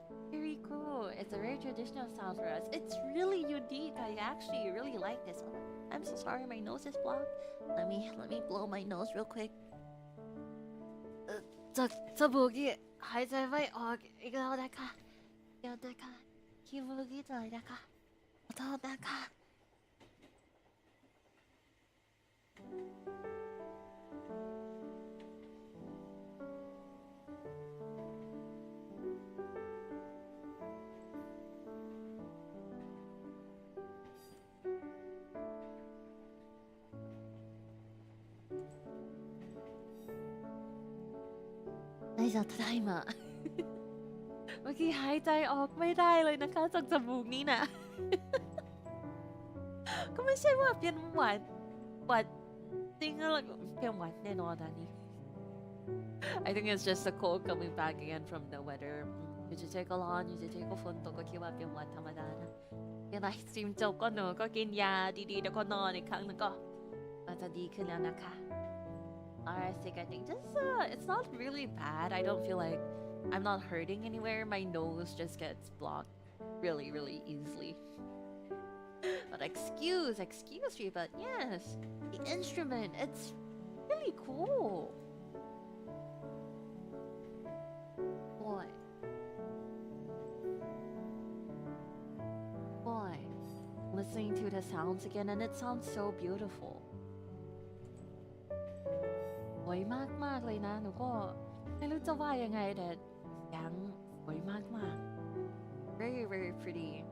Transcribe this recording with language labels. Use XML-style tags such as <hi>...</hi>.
<en>Very cool. It's a very traditional sound for us. It's really unique. I actually really like this one. I'm so sorry, my nose is blocked. Let me blow my nose real quick.</en> <th>จากจมูกนี่หายใจไม่ออกอีกแล้วนะคะเดี๋ยวนะคะขี้มูกนิดหน่อยนะคะขอโทษนะคะ จะทได้มา เมื่อกี้หายใจออกไม่ได้เลยนะคะจากจมูกนี้นะ ก็ไม่ใช่ว่าเป็นหวัดจริงแล้วเป็นหวัดแน่นอนนะนี่</th> <en>I think it's just the cold coming back again from the weather.</en> <th>อยู่เฉยๆก็ร้อนอยู่เฉยๆก็ฝนตกก็คิดว่าเป็นวันธรรมดานะยังไงสตรีมจบก็หนูก็กินยาดีๆแล้วก็นอนอีกครั้งหนึงก็จะดีขึ้นแล้วนะคะ</th> <en>Alright, sick. I think just it's not really bad. I don't feel like I'm not hurting anywhere. My nose just gets blocked really, really easily. But excuse me, but yes, the instrument, it's really cool. Boy. Listening to the sounds again, and it sounds so beautiful.</en> <th>สวยมากๆเลยนะหนูก็ไม่รู้จะว่ายังไงแต่เสียงสวยมากๆ</th> <en>very very pretty.</en>